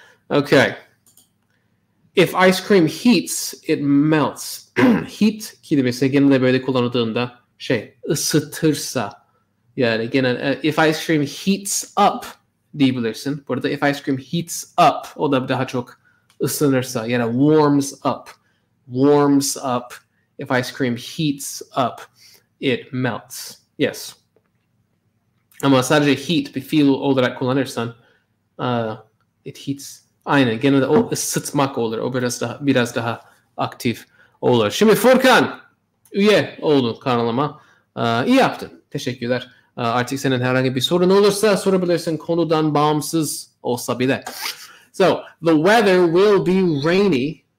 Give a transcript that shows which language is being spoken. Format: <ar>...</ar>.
<en>Okay. If ice cream heats, it melts.</en> <tr>Heat kelimesi genelde böyle kullanıldığında ısıtırsa yani genel</tr> <en>if ice cream heats up</en> <tr>diyebilirsin. Burada</tr> <en>if ice cream heats up</en> <tr>o da daha çok ısınırsa yani</tr> <en>warms up. Warms up. If ice cream heats up, it melts. Yes.</en> <tr>Ama sadece heat bir fiil olarak kullanırsan</tr> <en>it heats.</en> <tr>Aynen. Genelde o ısıtmak olur. O biraz daha aktif olur. Şimdi Furkan üye oldun kanalıma. İyi yaptın. Teşekkürler. Artık senin herhangi bir sorun olursa sorabilirsin. Konudan bağımsız olsa bile.</tr> <en>So, the weather will be rainy.</en>